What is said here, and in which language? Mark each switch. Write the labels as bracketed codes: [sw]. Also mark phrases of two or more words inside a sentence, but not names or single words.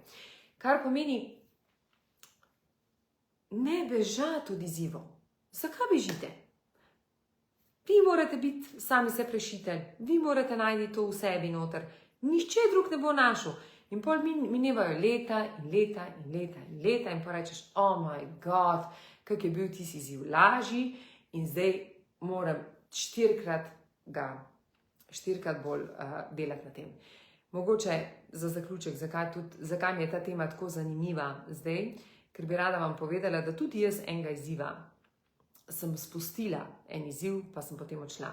[sl] Kar pomeni, ne bežati od izzivov. Zakaj bežite? Vi morate biti sami se prešitelj, vi morate najti to v sebi noter. Nihče drug ne bo našel. In pol minevajo leta in leta in leta in leta in porečeš, [en] oh my god, [sl] kak je bil tisti izziv lažji in zdaj moram 4krat bolj delati na tem. Mogoče za zaključek, zakaj mi je ta tema tako zanimiva zdaj, ker bi rada vam povedala, da tudi jaz enega izziva sem spustila en izziv, pa sem potem odšla.